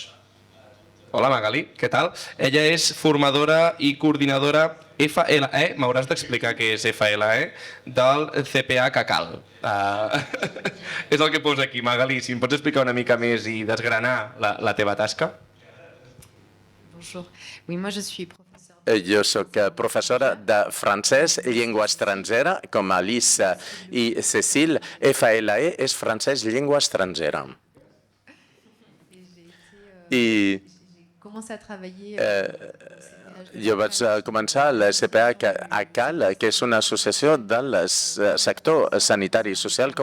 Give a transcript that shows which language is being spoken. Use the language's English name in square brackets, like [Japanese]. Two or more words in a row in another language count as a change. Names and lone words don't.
[Catalan] Hola Magali, què tal? Ella és formadora i coordinadora FLE, m'hauràs d'explicar què és FLE, del CPA Caccal. És el que posa aquí, Magali, si em pots explicar una mica més i desgranar la teva tasca? [French] Bonjour. Oui, moi je suis professeure. [Catalan] Jo soc professora de francès, llengua estrangera, com Alice i Cécile. FLE és francès, llengua estrangera. I jo vaig començar a la CPA ACAL, que és una associació del sector sanitari i social, com